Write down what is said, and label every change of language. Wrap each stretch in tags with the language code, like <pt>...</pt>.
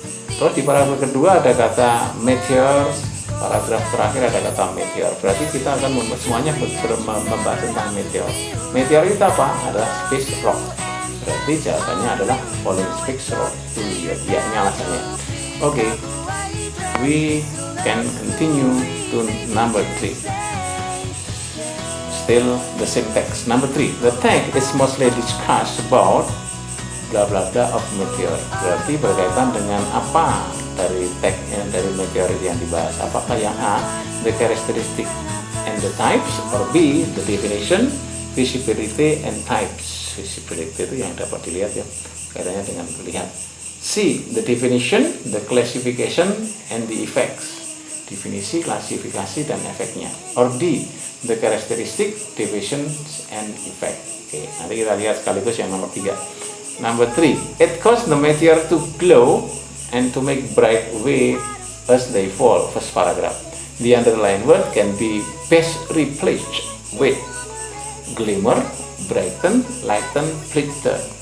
<id>Terus di paragraf kedua ada kata meteor, paragraf terakhir ada kata meteor, berarti kita akan semuanya membahas tentang meteor. Meteor itu apa? Adalah space rock. Berarti jawabannya adalah</id> <en>falling space rock to the earth.</en> <id>Ya, ini alasannya.</id> <en>Okay, we can continue to number 3. Still the same text. Number 3, the text is mostly discussed about bla bla bla of meteor.</en> <id>Berarti berkaitan dengan apa dari teksnya, dari meteor yang dibahas. Apakah yang</id> <en>A, the characteristic and the types, or B, the definition, visibility and types.</en> <id>Visibility itu yang dapat dilihat ya, kaitannya dengan melihat. C.</id> <en>The definition, the classification and the effects.</en> <id>Definisi, klasifikasi dan efeknya.</id> <en>Or D. The characteristic, divisions and effect.</en> <id>Oke, nanti kita lihat sekaligus yang nomor 3.</id> <en>Number 3. It causes the meteor to glow and to make bright way as they fall. First paragraph. The underlined word can be best replaced with glimmer, brighten, lighten, flicker.</en>